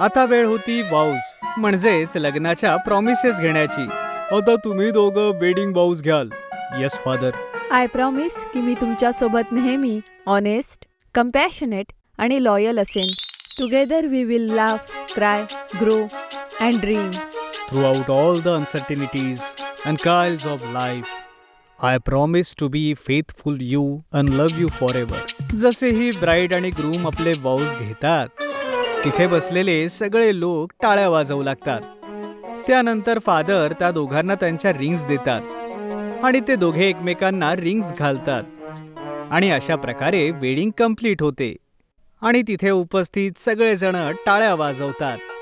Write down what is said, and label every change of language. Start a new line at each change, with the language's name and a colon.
Marathi: आता वेळ होती वाऊज, म्हणजेच लग्नाच्या प्रॉमिसेस घेण्याची. आता तुम्ही दोघं वेडिंग वाऊज घ्याल.
English: Yes father. I promise
Marathi: की मी तुमच्या सोबत नेहमी ऑनेस्ट, कम्पॅशनेट आणि लॉयल असेन.
English: Together we will laugh, cry, grow and dream. Throughout all the uncertainties and trials of life, I promise to be faithful you and love you forever.
Marathi: जसेही bride आणि groom आपले वाऊज घेतात, तिथे बसलेले सगळे लोक टाळ्या वाजवू लागतात. त्यानंतर फादर त्या दोघांना त्यांच्या रिंग्स देतात आणि ते दोघे एकमेकांना रिंग्स घालतात आणि अशा प्रकारे वेडिंग कंप्लीट होते आणि तिथे उपस्थित सगळेजण टाळ्या वाजवतात.